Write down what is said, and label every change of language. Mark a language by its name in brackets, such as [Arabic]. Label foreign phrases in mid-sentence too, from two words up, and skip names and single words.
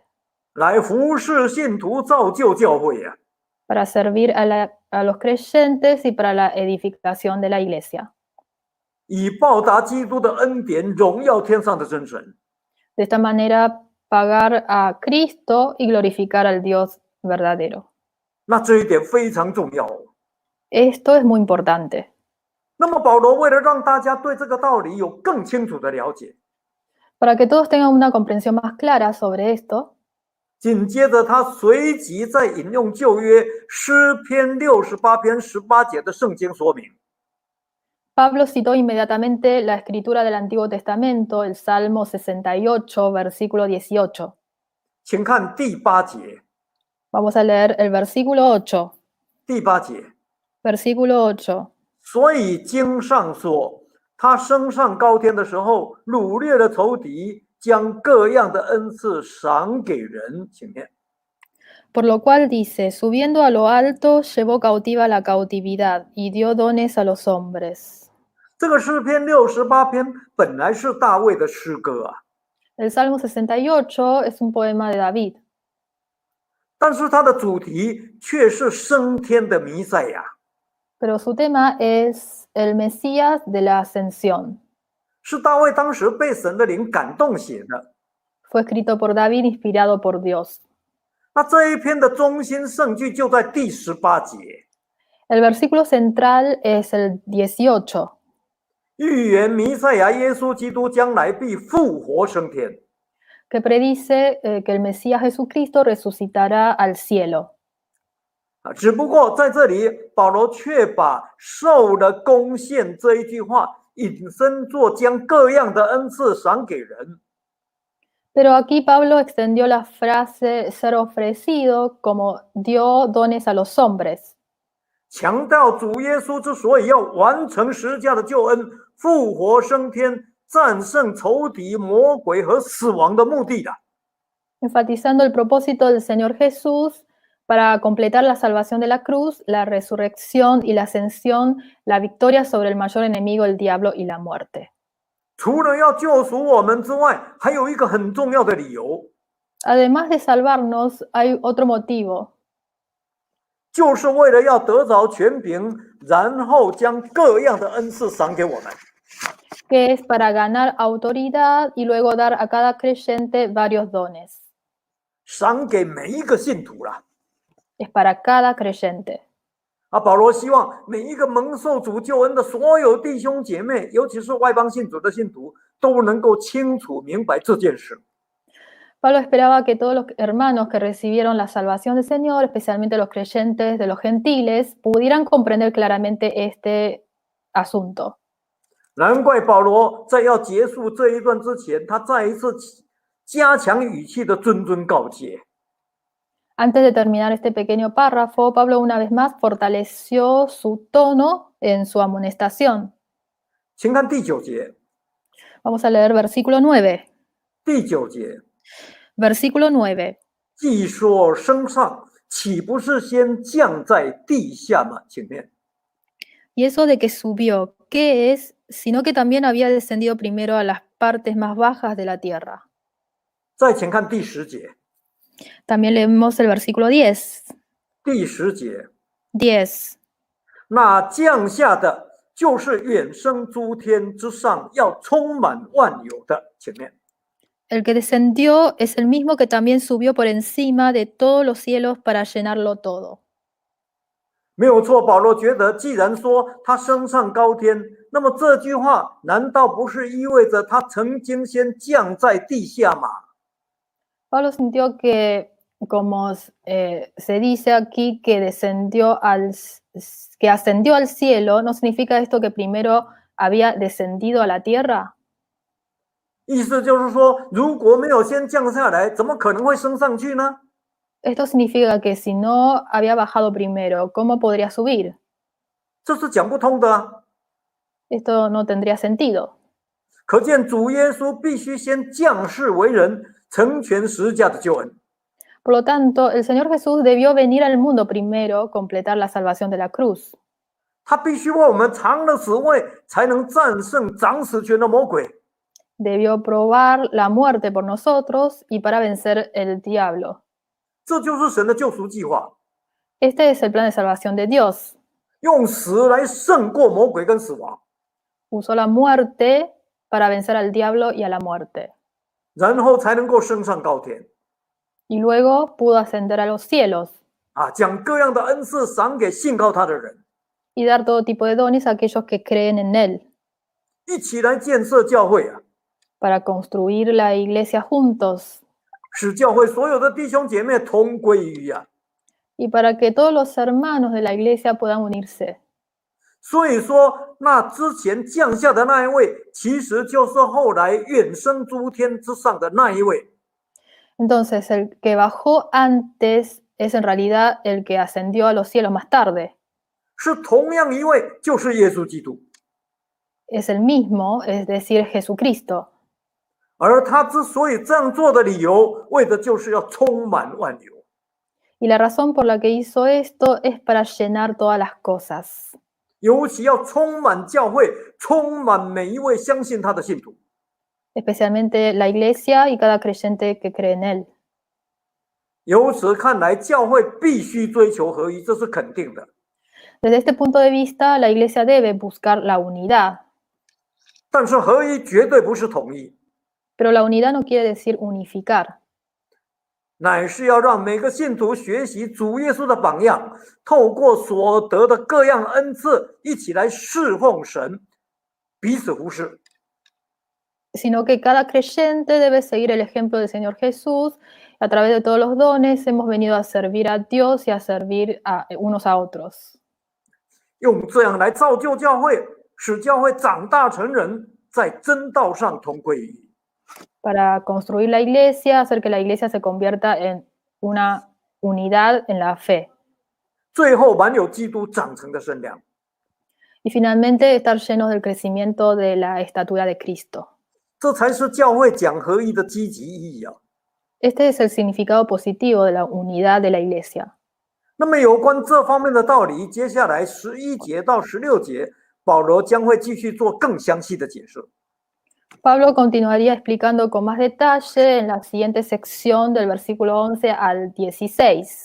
[Chinese] 来服侍信徒，造就教会啊。 [Spanish] Para servir a los creyentes y para la edificación de la iglesia. [Chinese] 以报答基督的恩典，荣耀天上的真神。 [Spanish] De esta manera, pagar a Cristo y glorificar al Dios verdadero. [Chinese] 那这一点非常重要哦。 [Spanish] Esto es muy importante. [Chinese] 那么保罗为了让大家对这个道理有更清楚的了解， [Spanish] Para que todos tengan una comprensión más clara sobre esto, [Chinese] 紧接着他随即再引用旧约诗篇68篇18节的圣经说明。 [Spanish] Pablo citó inmediatamente la escritura del Antiguo Testamento, el Salmo 68, versículo 18. [Chinese] 请看第8节。 [Spanish] Vamos a leer el versículo 8. [Chinese] 第8节。 [Spanish] Versículo 8. [Chinese] 所以经上说，他升上高天的时候，掳掠了仇敌，将各样的恩赐赏给人。请念。 [Spanish] Por lo cual dice, subiendo a lo alto, llevó cautiva la cautividad y dio dones a los hombres. [Chinese] 这个诗篇68篇本来是大卫的诗歌啊， [Spanish] El Salmo 68 es un poema de David, [Chinese] 但是它的主题却是升天的弥赛亚， [Spanish] pero su tema es el Mesías de la Ascensión. [Chinese] 是大卫当时被神的灵感动写的。 [Spanish] Fue escrito por David, inspirado por Dios. [Chinese] 那这一篇的中心圣句就在第18节， [Spanish] El versículo central es el 18, [Chinese] 预言弥赛亚耶稣基督将来必复活升天。 [Spanish] que predice que el Mesías Jesucristo resucitará al cielo. [Chinese] 只不过在这里，保罗却把受了贡献这一句话引申作将各样的恩赐赏给人。 [Spanish] Pero aquí Pablo extendió la frase ser ofrecido como dio dones a los hombres, [Chinese] 强调主耶稣之所以要完成十字架的救恩、复活升天、战胜仇敌、魔鬼和死亡的目的的。 [Spanish] enfatizando el propósito del Señor Jesús para completar la salvación de la cruz, la resurrección y la ascensión, la victoria sobre el mayor enemigo, el diablo y la muerte. [Chinese] 除了要救赎我们之外，还有一个很重要的理由， [Spanish] Además de salvarnos, hay otro motivo, [Chinese] 就是为了要得着权柄，然后将各样的恩赐赏给我们。 [Spanish] que es para ganar autoridad y luego dar a cada creyente varios dones. [Chinese] 赏给每一个信徒啦。 [Spanish] Es para cada creyente. [Chinese] 保罗希望每一个蒙受主救恩的所有弟兄姐妹，尤其是外邦信主的信徒，都能够清楚明白这件事。 [Spanish] Pablo esperaba que todos los hermanos que recibieron la salvación del Señor, especialmente los creyentes de los gentiles, pudieran comprender claramente este asunto. [Chinese] 难怪保罗在要结束这一段之前，他再一次加强语气的谆谆告诫。 [Spanish] Antes de terminar este pequeño párrafo, Pablo una vez más fortaleció su tono en su amonestación. [Chinese] 请看第9节， [Spanish] Vamos a leer versículo 9. [Chinese] 第9节， [Spanish] Versículo 9. [Chinese] 既说升上，岂不是先降在地下吗？请念。 [Spanish] Y eso de que subió, ¿qué es? Sino que también había descendido primero a las partes más bajas de la tierra. [Chinese] 再请看第10节， [Spanish] También leemos el versículo 10. [Chinese] 第10节， [Spanish] 10. [Chinese] 那降下的就是远升诸天之上，要充满万有的。请念。 [Spanish] El que descendió es el mismo que también subió por encima de todos los cielos para llenarlo todo. [Chinese] 没有错，保罗觉得，既然说他升上高天，那么这句话难道不是意味着他曾经先降在地下吗？ [Spanish] Pablo sintió que, como se dice aquí, que ascendió al cielo, ¿no significa esto que primero había descendido a la tierra? [Chinese] 意思就是说，如果没有先降下来，怎么可能会升上去呢？ [Spanish] Esto significa que si no había bajado primero, ¿cómo podría subir? [Chinese] 这是讲不通的啊！ [Spanish] Esto no tendría sentido. [Chinese] 可见主耶稣必须先降世为人，成全十字架的救恩。 [Spanish] Por lo tanto, el Señor Jesús debió venir al mundo primero, completar la salvación de la cruz. [Chinese] 他必须为我们尝了死味，才能战胜掌死权的魔鬼。 [Spanish] Debió probar la muerte por nosotros y para vencer el diablo. [Chinese] 这就是神的救赎计划， [Spanish] Este es el plan de salvación de Dios. [Chinese] 用死来胜过魔鬼跟死亡， [Spanish] Usó la muerte para vencer al diablo y a la muerte. [Chinese] 然后才能够升上高天。 [Spanish] Y luego pudo ascender a los cielos [Chinese] 将各样的恩赐赏给信靠他的人， [Spanish] y dar todo tipo de dones a aquellos que creen en Él, [Chinese] 一起来建设教会啊， [Spanish] para construir la iglesia juntos [Chinese] 使教会所有的弟兄姐妹同归于一。 [Spanish] y para que todos los hermanos de la iglesia puedan unirse. [Chinese] 所以说，那之前降下的那一位，其实就是后来远升诸天之上的那一位。 [Spanish] Entonces, el que bajó antes es en realidad el que ascendió a los cielos más tarde. [Chinese] 是同样一位，就是耶稣基督。 [Spanish] Es el mismo, es decir, Jesucristo. [Chinese] 而他之所以这样做的理由，为的就是要充满万有。 [Spanish] Y la razón por la que hizo esto es para llenar todas las cosas. [Chinese] 尤其要充满教会，充满每一位相信他的信徒。 [Spanish] Especialmente la iglesia y cada creyente que cree en él. [Chinese] 由此看来，教会必须追求合一，这是肯定的。 [Spanish] Desde este punto de vista, la iglesia debe buscar la unidad. [Chinese] 但是合一绝对不是统一， [Spanish] Pero la unidad no quiere decir unificar. [Chinese] 乃是要让每个信徒学习主耶稣的榜样，透过所得的各样恩赐，一起来侍奉神，彼此服侍。 [Spanish] Sino que cada creyente debe seguir el ejemplo del Señor Jesús. A través de todos los dones hemos venido a servir a Dios y a servir a unos a otros. [Chinese] 用这样来造就教会，使教会长大成人，在真道上同归于一。 [Spanish] Para construir la iglesia, hacer que la iglesia se convierta en una unidad en la fe. [Chinese] 最后满有基督长成的身量。 [Spanish] Y finalmente estar llenos del crecimiento de la estatura de Cristo. [Chinese] 这才是教会讲合一的积极意义啊！ [Spanish] Este es el significado positivo de la unidad de la iglesia. [Chinese] 那么有关这方面的道理，接下来11节到16节，保罗将会继续做更详细的解释。 [Spanish] Pablo continuaría explicando con más detalle en la siguiente sección del versículo 11 al 16.